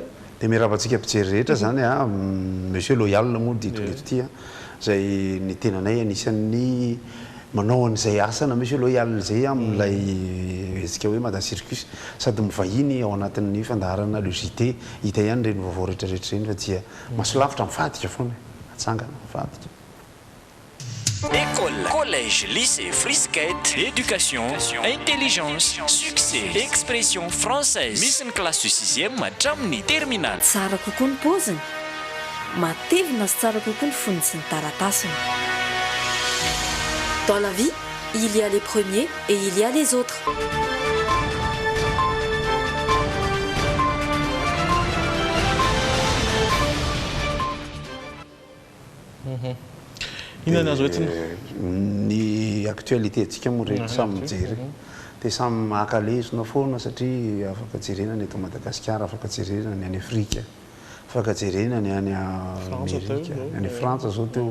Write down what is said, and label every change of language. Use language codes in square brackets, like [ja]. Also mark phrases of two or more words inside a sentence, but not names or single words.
[mg] Dia miarabantsika mpijery rehetra zany monsieur Loyal moa ditreto ity zay ny tenanay anisan'ny manao an'izay asana monsieur Loyal zay amin'ilay hetsika hoe Madame Circus sady mivahiny ao anatin'ny fandaharana le JT hita ihany reny vaovao rehetrarehetra reny fa dia masolavitra mifadika foana atsangana mifadika. [fr] École, collège, lycée, frisquette, éducation, intelligence, succès, expression française. [mg] Misy ny [fr] classe de 6e [mg] hatramin'ny terminale. Tsara kokoa ny paoziny, matevina sy tsara kokoa ny foniny sy ny taratasiny. [fr] Dans la vie, il y a les premiers et il y a les autres. [mg] Ny actualité antsika moa rehetra samy mijery dia samy mahakalezona foana satria afaka jerena ny eto Madagasikara, afaka jerena ny any Afrika, afaka jerena ny any Amerika, ny any Frantsa zao teo.